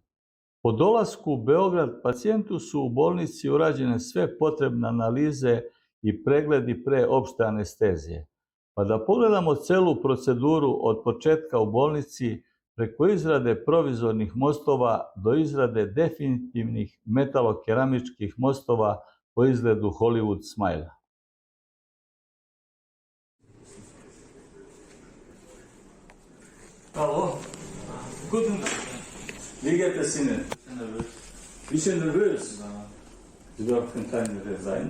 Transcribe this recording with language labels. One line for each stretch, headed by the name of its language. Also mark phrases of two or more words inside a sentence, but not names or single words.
Serbian: Po dolasku u Beograd pacijentu su u bolnici urađene sve potrebne analize i pregledi pre opšte anestezije. Pa da pogledamo celu proceduru od početka u bolnici, preko izrade provizornih mostova do izrade definitivnih metalokeramičkih mostova po izgledu Hollywood smajla.
German: Hallo? Guten Tag. Wie geht es Ihnen? Bisschen nervös. Sie dürfen kein nervös sein.